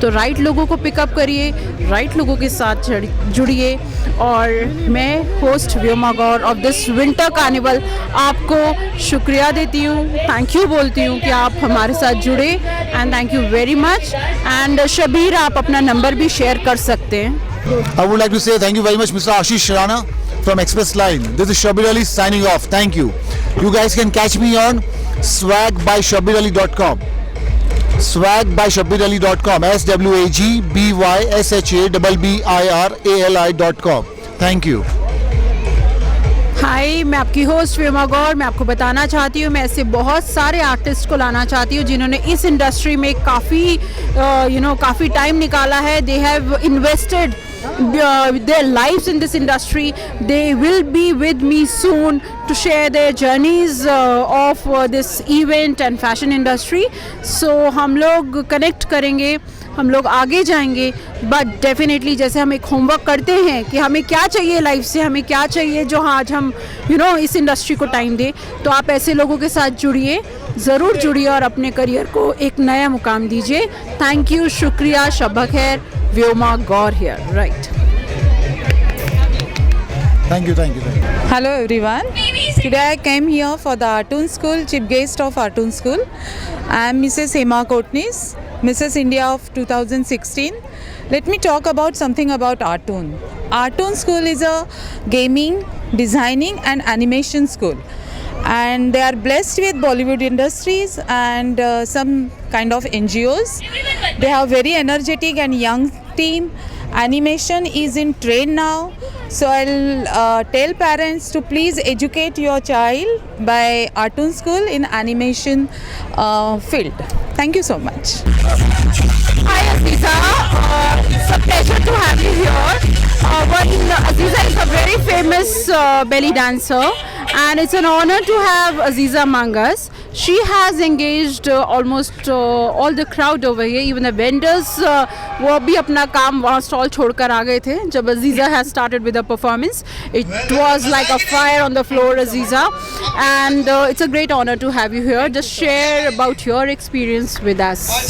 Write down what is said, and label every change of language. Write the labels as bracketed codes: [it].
[hi] तो राइट लोगों को पिकअप करिए, राइट लोगों के साथ जुड़िए। और मैं host Vyoma Gaur of this winter carnival आपको शुक्रिया देती हूँ, थैंक यू बोलती हूँ कि आप हमारे साथ जुड़े, [en] And thank you very much. [hi] And Shabir, आप अपना नंबर भी शेयर कर सकते हैं। [en] I would like to say thank you very much, Mr. Ashish Rana from Express Line. This is Shabir Ali signing off. Thank you. You guys can catch me on swagbyShabirali.com. SwagbyShabirali.com. SWAGBYSHABBIRALI.com. Thank you. [hi] हाय, मैं आपकी host Vyoma गौर। मैं आपको बताना चाहती हूँ, मैं ऐसे बहुत सारे आर्टिस्ट को लाना चाहती हूँ जिन्होंने इस इंडस्ट्री में काफ़ी टाइम निकाला है। [en] They have invested their lives in this industry. They will be with me soon to share their journeys of this event and fashion industry. [hi] So हम लोग कनेक्ट करेंगे, हम लोग आगे जाएंगे, बट डेफिनेटली जैसे हम एक होमवर्क करते हैं कि हमें क्या चाहिए लाइफ से, हमें क्या चाहिए जो आज हम इस इंडस्ट्री को टाइम दें, तो आप ऐसे लोगों के साथ जुड़िए, ज़रूर जुड़िए और अपने करियर को एक नया मुकाम दीजिए। थैंक यू, शुक्रिया, शब खैर, व्योमा गौर [en] here, right? Thank you. Hello everyone. Today I came here for the Artoon School, chief guest of Artoon School. I am Mrs. Hema Kotnis, Mrs. India of 2016. Let me talk about something about Artoon. Artoon School is a gaming, designing and animation school. And they are blessed with Bollywood industries and some kind of NGOs. They have very energetic and young team. Animation is in trend now, so I'll tell parents to please educate your child by Artoon School in animation field. Thank you so much. Hi Aziza, it's a pleasure to have you here. Aziza is a very famous belly dancer, and it's an honor to have Aziza among us. She has engaged almost all the crowd over here, even the vendors. [hi] वो भी अपना काम वहाँ stall छोड़कर आ गए थे जब Aziza [en] has started with the performance. It was like a fire on the floor, Aziza, and it's a great honor to have you here. Just share about your experience with us.